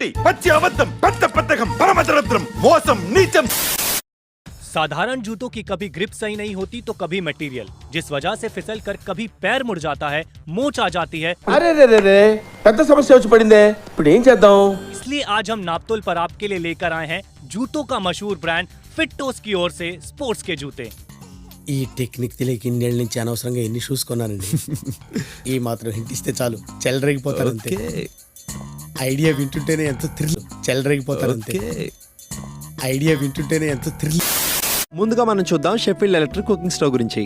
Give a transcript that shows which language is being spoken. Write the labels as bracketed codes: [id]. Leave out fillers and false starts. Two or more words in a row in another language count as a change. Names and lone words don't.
[te] పచ్చి అబద్ధం, పెద్ద పెద్దకం, పరమదరిద్రం, మోసం, నీచం. [hi] साधारण जूतों की कभी ग्रिप सही नहीं होती तो कभी मटेरियल, जिस वजह से फिसल कर कभी पैर मुड़ जाता है, मोच आ जाती है। [te] అరే రే రే రే, పెద్ద సమస్య వచ్చి పడిందే. ఇప్పుడు ఏం చేద్దాం? [hi] इसलिए आज हम नापतोल पर आपके लिए लेकर आए हैं जूतों का मशहूर ब्रांड फिटोस की ओर से स्पोर्ट्स के जूते। [te] ఈ టెక్నిక్ తెలియక ఇన్నేళ్ళ నుంచి అనవసరంగా ఎన్ని షూస్ కొన్నానండి. ఈ మాత్రం హింట్ ఇస్తే చాలు, చెలరేగిపోతారు అంతే. ఐడియా వింటుంటేనే ఎంత థ్రిల్, చెలరేగిపోతారు అంతే. ఐడియా వింటుంటేనే ఎంత థ్రిల్. ముందుగా మనం చూద్దాం షెఫీల్డ్ [en] electric cooking stove [te] గురించి.